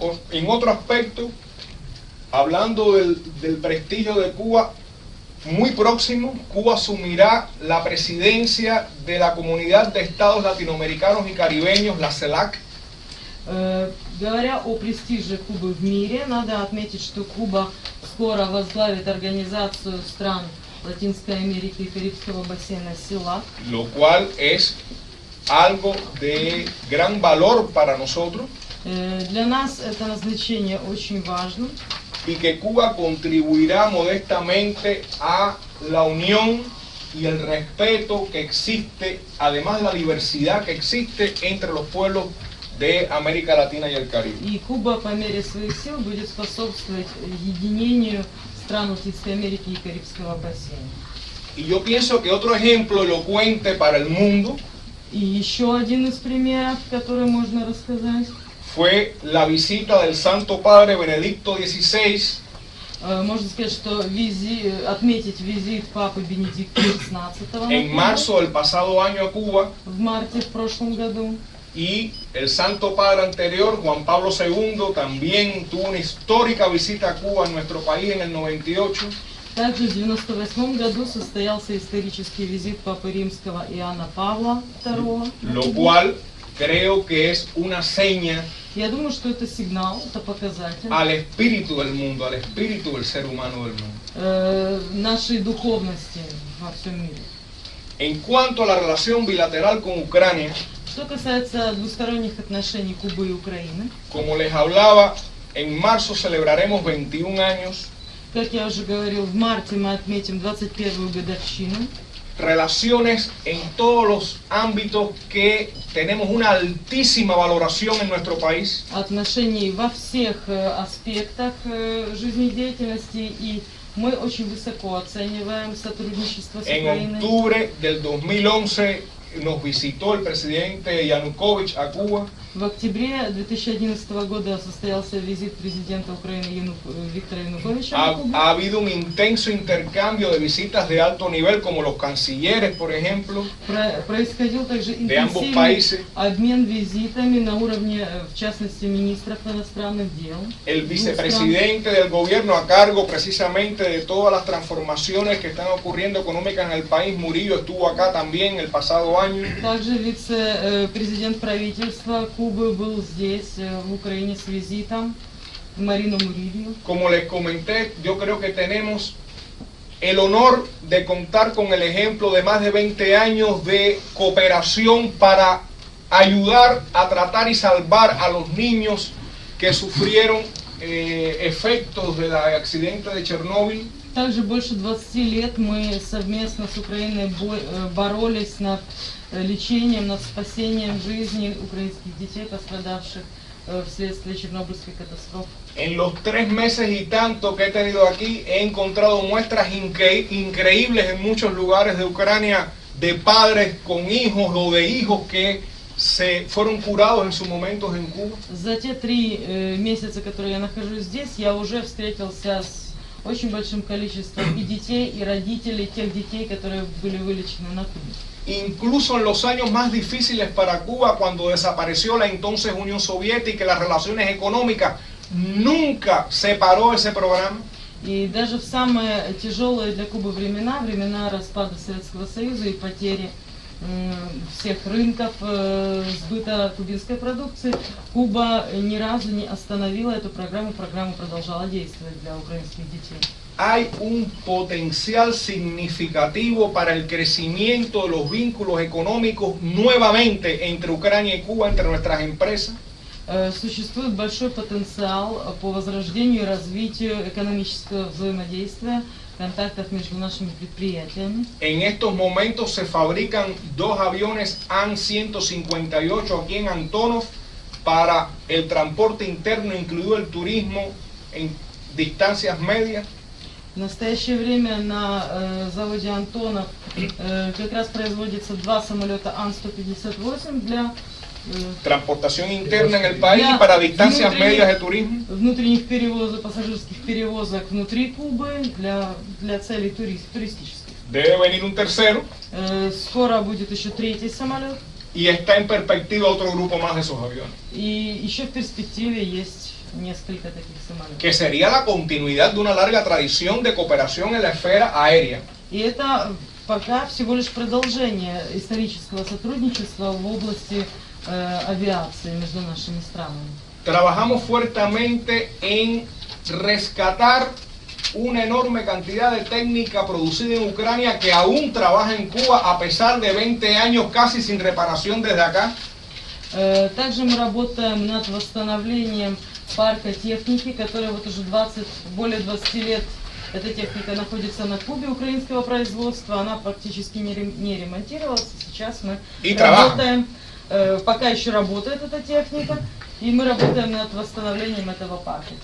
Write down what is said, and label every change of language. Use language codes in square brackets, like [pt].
[es] En otro aspecto, hablando del prestigio de Cuba, muy próximo, Cuba asumirá la presidencia de la Comunidad de Estados Latinoamericanos y Caribeños, la CELAC. [ru] Говоря о престиже Кубы в мире, надо отметить, что Куба скоро возглавит организацию стран Латинской Америки и Карибского бассейна СЕЛАК. [es] Lo cual es algo de gran valor para nosotros. [ru] Для нас это назначение очень важно. [es] Y que Cuba contribuirá modestamente a la unión y el respeto que existe, además de la diversidad que existe entre los pueblos de América Latina y el Caribe. [ru] И Куба по мере своих сил будет способствовать единению стран Латинской Америки и Карибского бассейна. [es] Y yo pienso que otro ejemplo elocuente para el mundo [ru] И еще один из примеров, который можно рассказать, [es] fue la visita del Santo Padre Benedicto XVI [ru] можно сказать, что отметить визит Папы Бенедикта XVI [es] en marzo del pasado año a Cuba, [ru] в марте в прошлом году. [es] y el Santo Padre anterior, Juan Pablo II, también tuvo una histórica visita a Cuba en nuestro país en el 98. [ru] Также в 1998 году состоялся исторический визит Папы Римского Иоанна Павла II. [es] Lo cual creo que es una seña [ru] Я думаю, что это сигнал, это показатель [es] al espíritu del mundo, al espíritu del ser humano del mundo. [ru] Нашей духовности во всем мире. [es] En cuanto a la relación bilateral con Ucrania, [ru] Что касается двусторонних отношений Кубы и Украины, [es] como les hablaba, en marzo celebraremos 21 años. [ru] как я уже говорил, в марте мы отметим 21-ю годовщину. [es] Relaciones en todos los ámbitos que tenemos una altísima valoración en nuestro país. [ru] Отношений во всех аспектах жизнедеятельности, и мы очень высоко оцениваем сотрудничество с [es] En [ru] Украиной. [es] octubre del 2011 nos visitó el presidente Yanukovych a Cuba. [ru] В октябре 2011 года состоялся визит президента Украины Виктора Януковича на Кубу. [es] Ha habido un intenso intercambio de visitas de alto nivel, como los cancilleres, por ejemplo, [ru] Происходил также [es] de ambos [ru] интенсивный [es] países. [ru] обмен визитами на уровне, в частности, министров иностранных дел. [es] El vicepresidente del gobierno a cargo precisamente de todas las transformaciones que están ocurriendo económicas en el país, Murillo, estuvo acá también el pasado año. [ru] Также вице-президент правительства Кубы был здесь, в Украине, с визитом, Марину Мурилью. [es] Como les comenté, yo creo que tenemos el honor de contar con el ejemplo de más de 20 años de cooperación para ayudar a tratar y salvar a los niños que sufrieron efectos del accidente de Chernóbil. [ru] Также больше 20 лет мы совместно с Украиной боролись над лечением, над спасением жизни украинских детей, пострадавших вследствие Чернобыльской катастрофы. [es] En los 3 meses y tanto que he tenido aquí, he encontrado muestras increíbles en muchos lugares de Ucrania de padres con hijos o de hijos que se fueron curados en sus momentos en Cuba. [ru] За те 3 месяца, которые я нахожусь здесь, я уже встретился с очень большим количеством и детей, и родителей тех детей, которые были вылечены на Кубе. [es] Incluso en los años más difíciles para Cuba, cuando desapareció la entonces Unión Soviética y las relaciones económicas, nunca se paró ese programa. [ru] И даже в самые тяжелые для Кубы времена, времена распада Советского Союза и потери всех рынков сбыта кубинской продукции, Куба ни разу не остановила эту программу, программа продолжала действовать для украинских детей. [es] Hay un potencial significativo para el crecimiento de los vínculos económicos nuevamente entre Ucrania y Cuba, entre nuestras empresas. [ru] Существует большой потенциал по возрождению и развитию экономического взаимодействия, контактов между нашими предприятиями. [es] En estos momentos se fabrican 2 aviones An-158 aquí en Antonov para el transporte interno, incluido el turismo en distancias medias. [ru] В настоящее время на заводе Антонов как раз производится 2 самолета Ан-158 для [es] transportación interna en el país para distancias medias de turismo. [ru] Внутренних перевозок, пассажирских перевозок внутри Кубы для целей туристических. [es] Debe venir un tercero. [ru] Скоро будет еще 3-й самолет. [es] Y está en perspectiva otro grupo más de esos aviones. [ru] И еще в перспективе есть несколько таких самолетов. [es] Que sería la continuidad de una larga tradición de cooperación en la esfera aérea. [ru] И это пока всего лишь продолжение исторического сотрудничества в области авиации между нашими странами. [es] Trabajamos fuertemente en rescatar una enorme cantidad de técnica producida en Ucrania que aún trabaja en Cuba a pesar de 20 años casi sin reparación desde acá. [ru] Также мы работаем над восстановлением парка техники, которая вот уже более 20 лет эта техника находится на Кубе украинского производства, она практически не ремонтировалась. Сейчас мы работаем, пока еще работает эта техника, и мы работаем над восстановлением этого парка.